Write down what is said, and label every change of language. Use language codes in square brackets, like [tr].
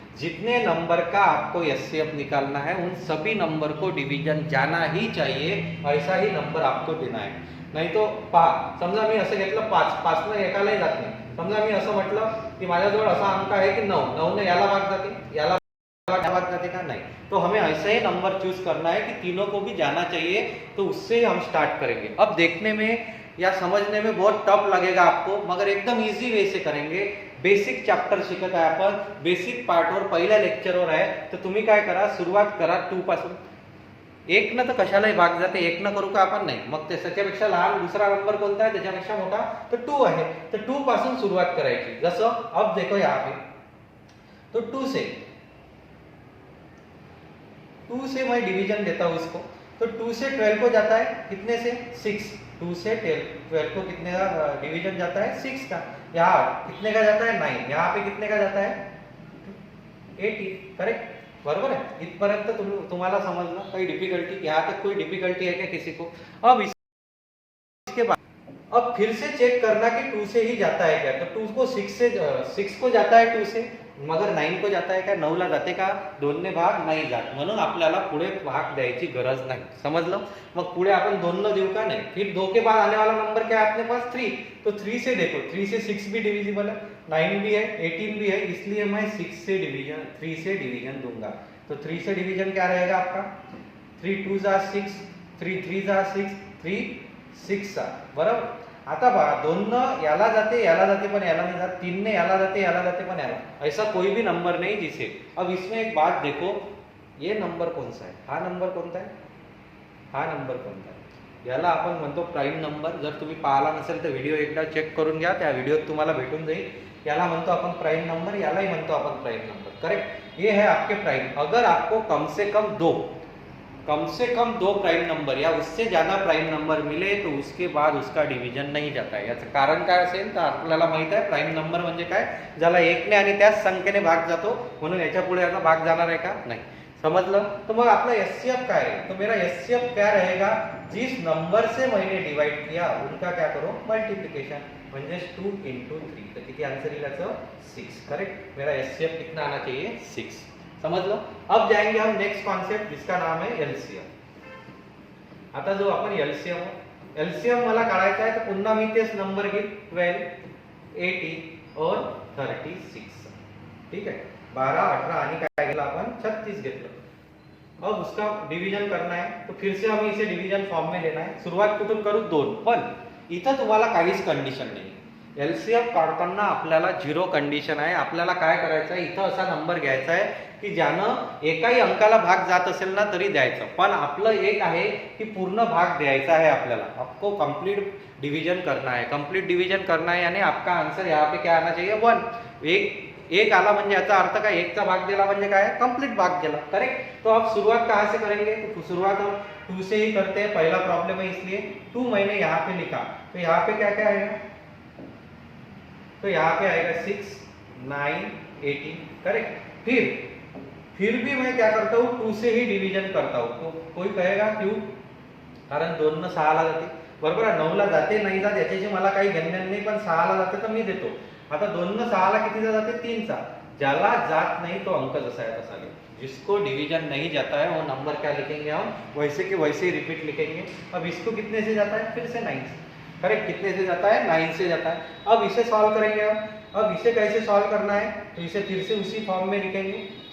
[hi] जितने नंबर का आपको एचसीएफ निकालना है उन सभी नंबर को डिवीजन जाना ही चाहिए, ऐसा ही नंबर आपको देना है। [mr] नाही तो पहा, समजा मी असं घेतलं 5, 5 ने एकालाही जात नाही। समजा मी असं म्हटलं की माझ्याजवळ असा अंक आहे की 9, 9 ने याला भाग जाते, याला भाग जाते का? [hi] नहीं। तो हमें ऐसे ही नंबर चूज करना है कि तीनों को भी जाना चाहिए, तो उससे ही हम स्टार्ट करेंगे। अब देखने में या समझने में बहुत टफ लगेगा आपको, मगर एकदम इजी वे से करेंगे। [mr] बेसिक चॅप्टर शिकत आहे आपण, बेसिक पार्टवर पहिल्या लेक्चरवर आहे। तर तुम्ही काय करा, सुरुवात करा 2 पासून। 1 न तर कशालाही भाग जाते, 1 न करू का आपण? नाही। मग त्याच्यापेक्षा लहान दुसरा नंबर कोणता आहे? त्याच्यापेक्षा मोठा तर 2 आहे, तर 2 पासून सुरुवात करायची। [hi] जसं अब देखो यहाँ पे, तो 2 से मैं डिवीजन देता हूं इसको। तो 2 से 12 को जाता है कितने से? 6। 2 से 12 को कितने का डिवीजन जाता है? 6 का। यहाँ कितने का जाता है? 9। यहाँ पे कितने का जाता है? 18। करेक्ट, बरोबर है। [mr] इतपर्यंत तुम्हाला समजलं? काही डिफिकल्टी? [hi] यहाँ तक कोई डिफिकल्टी है क्या किसी को? अब इसके बाद अब फिर से चेक करना कि 2 से ही जाता है क्या। तो 2 को 6 को जाता है 2 से, मगर 9 को जाता है क्या? [mr] 9 ला जाते का? 2 ने भाग नाही जात, म्हणून आपल्याला पुढे भाग द्यायची गरज नाही। समजलं? मग पुढे आपण 2 न देऊ का? नहीं। [hi] फिर 2 के बाद आने वाला नंबर क्या है अपने पास? 3। तो 3 से देखो, 3 से 6 भी डिविजिबल है, 9 भी है, 18 भी है, इसलिए मैं 3 से डिवीजन दूंगा। तो 3 से डिवीजन क्या रहेगा आपका? 3 2 जा 6, 3 3 जा 6, 3 6 सा, बराबर। [mr] आता पहा, 2 न याला जाते पण याला नहीं जाते, 3 ने याला जाते पण याला, [hi] ऐसा कोई भी नंबर नहीं जिसे। अब इसमें एक बात देखो, ये नंबर कौन सा है? [mr] हा नंबर कोणता आहे? हा नंबर कोणता आहे? याला आपण म्हणतो प्राइम नंबर। जर तुम्ही पाहिला नसेल तर व्हिडिओ एकदा चेक करून घ्या, त्या व्हिडिओत तुम्हाला भेटून जाईल। याला म्हणतो आपण प्राइम नंबर, यालाही म्हणतो आपण प्राइम नंबर। [hi] करेक्ट, ये है आपके प्राइम। अगर आपको कम से कम दो प्राइम नंबर या उससे ज्यादा प्राइम नंबर मिले तो उसके बाद उसका डिवीजन नहीं जाता है। [mr] याचं कारण काय असेल तर आपल्याला माहित आहे प्राइम नंबर म्हणजे काय, ज्याला 1 ने आणि त्याच संख्येने भाग जातो, म्हणून याच्या पुढे याचा भाग जाणार आहे का? नाही। समझलं? तो मग आपला [hi] एचसीएफ क्या है? तो मेरा एचसीएफ क्या रहेगा? जिस नंबर से मैंने डिवाइड किया उनका क्या करो? [mr] मल्टीप्लिकेशन, म्हणजे 2 × 3। तो किती आंसर येईल याचं? 6। [hi] करेक्ट, मेरा एचसीएफ कितना आना चाहिए? 6। समझ लो? अब जाएंगे हम नेक्स्ट कॉन्सेप्ट जिसका नाम है एलसीएम। [mr] आता जो आपण एलसीएम मला काढायचा आहे, तर पुन्हा मी तेच नंबर घेईल, 12, 18 और 36। [hi] ठीक है, [mr] 12, 18 आणि काय घेतलं आपण? 36 घेतलं। [hi] अब उसका डिवीजन करना है, तो फिर से हमें इसे डिवीजन फॉर्म में लेना है। [mr] सुरुवात कुठून करू? 2। पण इथं तुम्हाला काहीच कंडिशन नाही। एलसीएफ काढताना आपल्याला 0 कंडिशन आहे। आपल्याला काय करायचं आहे? इथं असा नंबर घ्यायचा आहे की ज्यानं एकाही अंकाला भाग जात असेल ना तरी द्यायचं, पण आपलं एक आहे की पूर्ण भाग द्यायचा है आपल्याला। [hi] आपको कंप्लीट डिवीजन करना है, कंप्लीट डिवीजन करना है, यानी आपका आंसर यहाँ पे क्या आना चाहिए? 1। [mr] एक आला म्हणजे याचा अर्थ काय? 1 चा भाग दिला म्हणजे काय? कंप्लीट भाग दिला। करेक्ट। [hi] तो आप शुरुआत कहाँ से करेंगे? तो शुरुआत हम 2 से ही करते हैं, पहला प्रॉब्लम है इसलिए 2 मैंने यहाँ पे लिखा। तो यहाँ पे क्या क्या आएगा? तो यहाँ पे आएगा 6, 9, 18। करेक्ट। फिर भी मैं क्या करता हूँ? 2 से ही डिवीजन करता हूँ। तो कोई कहेगा क्यों? [mr] कारण 2 न 6 ला जाते, बरोबर आहे। 9 ला जाते नाही जात याच्याशी मला काही घेणं नाही, पण 6 ला जाते तर मी देतो। आता 2 न 6 ला कितीचा जाते 3 चा, [hi] ज्याला जात नहीं तो अंक जैसा है तसा लिखेंगे, जिसको डिवीजन नहीं जाता है वो नंबर क्या लिखेंगे हम वैसे के वैसे ही रिपीट लिखेंगे। अब इसको कितने से जाता है, फिर से 9 से, करेक्ट, कितने से जाता है 9 से जाता है। अब इसे सॉल्व करेंगे हम, अब इसे कैसे सॉल्व करना है, तो इसे फिर से उसी फॉर्म में लिखेंगे।